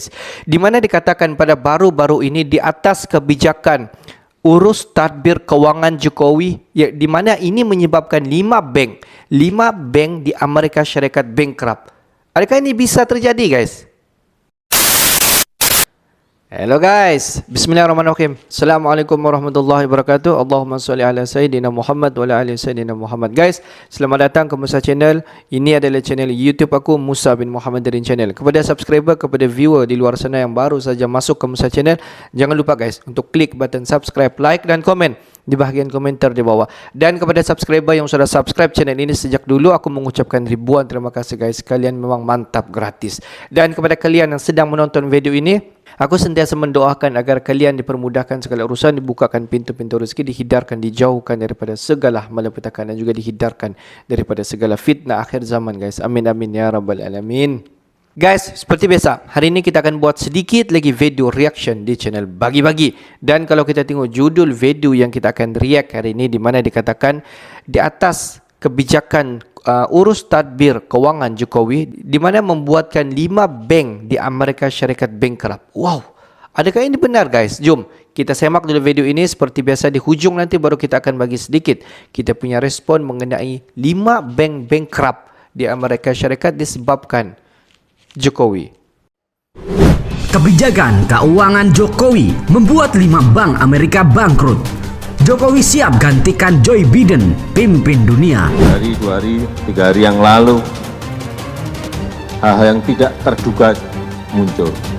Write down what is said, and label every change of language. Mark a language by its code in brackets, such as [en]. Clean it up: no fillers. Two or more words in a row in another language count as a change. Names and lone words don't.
[ms] Di mana dikatakan pada baru-baru ini di atas kebijakan urus tadbir kewangan Jokowi, di mana ini menyebabkan 5 bank di Amerika Syarikat bankrupt. Adakah ini bisa terjadi, guys? [en] Hello guys, [ar] بسم الله الرحمن الرحيم. السلام عليكم ورحمة الله وبركاته. اللهم صل على سيدنا محمد وعلى آل سيدنا محمد. [ms] Guys, selamat datang ke Musa Channel. Ini adalah channel YouTube aku, Musa bin Muhammad Darin Channel. Kepada subscriber, kepada viewer di luar sana yang baru saja masuk ke Musa Channel, jangan lupa guys untuk klik [en] button subscribe, [ms] like dan komen di bahagian komentar di bawah. Dan kepada subscriber yang sudah subscribe channel ini sejak dulu, aku mengucapkan ribuan terima kasih guys. Kalian memang mantap, gratis. Dan kepada kalian yang sedang menonton video ini, aku sentiasa mendoakan agar kalian dipermudahkan segala urusan, dibukakan pintu-pintu rezeki, dihindarkan, dijauhkan daripada segala malapetaka, dan juga dihindarkan daripada segala fitnah akhir zaman guys. [ar] آمين آمين يا رب العالمين. [ms] Guys, seperti biasa, hari ini kita akan buat sedikit lagi [en] video reaction [ms] di channel Bagi-Bagi. Dan kalau kita tengok judul video yang kita akan react hari ini, di mana dikatakan di atas kebijakan urus tadbir kewangan Jokowi, di mana membuatkan 5 bank di Amerika Syarikat bankrupt. Wow, adakah ini benar guys? Jom kita semak dulu video ini. Seperti biasa di hujung nanti baru kita akan bagi sedikit kita punya respon mengenai 5 bank bankrupt di Amerika Syarikat disebabkan Jokowi. [id] Kebijakan keuangan Jokowi membuat 5 bank Amerika bangkrut. Jokowi siap gantikan Joe Biden pimpin dunia. Dari 2 hari, 3 hari yang lalu, hal-hal yang tidak terduga muncul.